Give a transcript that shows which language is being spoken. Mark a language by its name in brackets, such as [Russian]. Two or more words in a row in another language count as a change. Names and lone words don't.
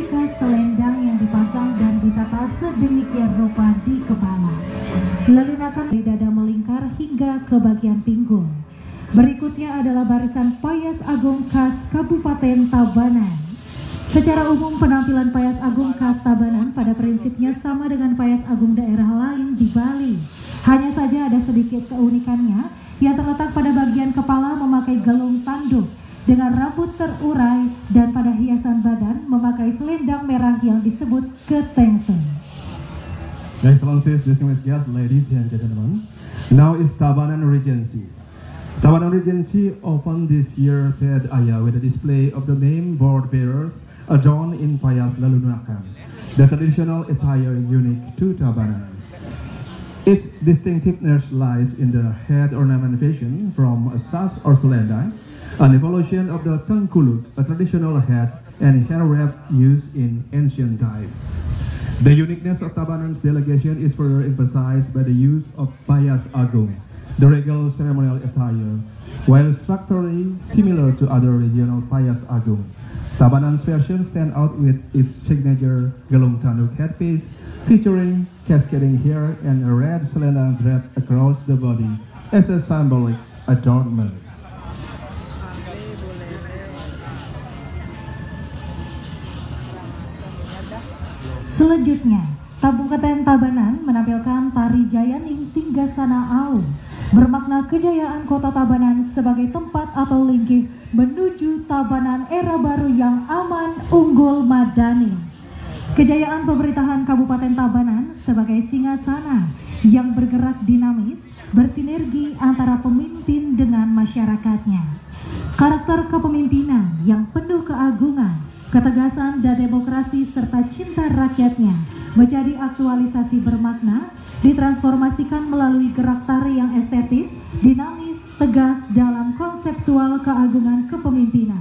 [Indonesian] selendang yang dipasang dan ditata sedemikian rupa di kepala. Lelunakan dari dada melingkar hingga ke bagian pinggul. Berikutnya adalah barisan payas agung khas Kabupaten Tabanan. Secara umum penampilan payas agung khas Tabanan pada prinsipnya sama dengan payas agung daerah lain di Bali. Hanya saja ada sedikit keunikannya yang terletak pada bagian kepala memakai gelung tanduk dengan rambut terurai dan pada hiasan badan memakai selendang merah yang disebut ketengsen. [English] Excellencies, distinguished guests, ladies and gentlemen, now is Tabanan Regency. Tabanan Regency opened this year Ted Aya with a display of the main board bearers adorned in payas lelunakan, the traditional attire unique to Tabanan. Its distinctiveness lies in the head ornamentation from a sas or selendang, an evolution of the tengkuluk, a traditional head and hair wrap used in ancient time. The uniqueness of Tabanan's delegation is further emphasized by the use of payas agung, the regal ceremonial attire, while structurally similar to other regional payas agung. Tabanan's version stands out with its signature gelung tanduk headpiece, featuring cascading hair and a red selendang draped across the body as a symbolic adornment. [Indonesian] Selanjutnya, Kabupaten Tabanan menampilkan tari Jayaning Singgasana Au, bermakna kejayaan kota Tabanan sebagai tempat atau linggih menuju Tabanan era baru yang aman, unggul, madani. Kejayaan pemerintahan Kabupaten Tabanan sebagai singgasana yang bergerak dinamis, bersinergi antara pemimpin dengan masyarakatnya. Karakter kepemimpinan yang penuh keagungan, ketegasan dan demokrasi serta cinta rakyatnya menjadi aktualisasi bermakna, ditransformasikan melalui gerak tari yang estetis, dinamis, tegas dalam konseptual keagungan kepemimpinan.